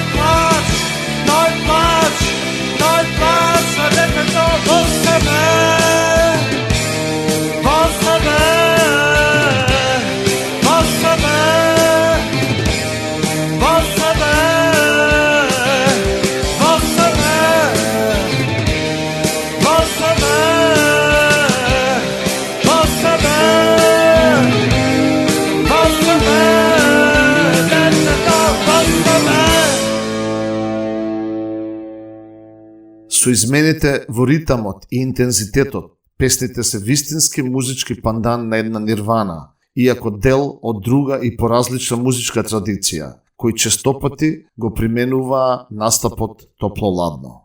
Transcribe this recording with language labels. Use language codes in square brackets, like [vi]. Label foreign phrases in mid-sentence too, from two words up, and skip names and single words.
[hr] plać, toj plać, toj plać, a neka to ostane, ostane, ostane, ostane, ostane, [mk] Со измените во ритамот и интензитетот, песните се вистински музички пандан на една нирвана, иако дел од друга и поразлична музичка традиција, кои честопати го применуваа настапот топло-ладно.